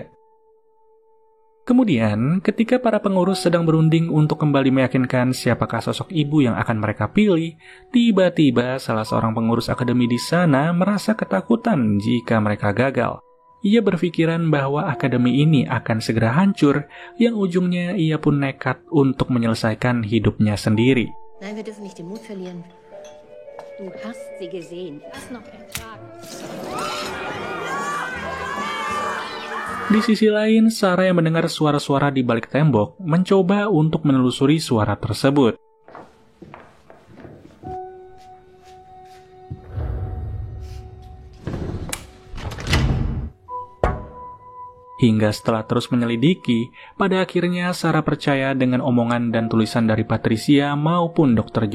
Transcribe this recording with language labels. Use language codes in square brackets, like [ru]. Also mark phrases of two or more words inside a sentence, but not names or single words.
[id] Kemudian, ketika para pengurus sedang berunding untuk kembali meyakinkan siapakah sosok ibu yang akan mereka pilih, tiba-tiba salah seorang pengurus akademi di sana merasa ketakutan jika mereka gagal. Ia berpikiran bahwa akademi ini akan segera hancur, yang ujungnya ia pun nekat untuk menyelesaikan hidupnya sendiri. [de] Nein, wir dürfen nicht den Mut verlieren. Du hast sie gesehen. Das noch ertragen. [id] Di sisi lain, Sarah yang mendengar suara-suara di balik tembok mencoba untuk menelusuri suara tersebut. Hingga setelah terus menyelidiki, pada akhirnya Sarah percaya dengan omongan dan tulisan dari Patricia maupun Dr.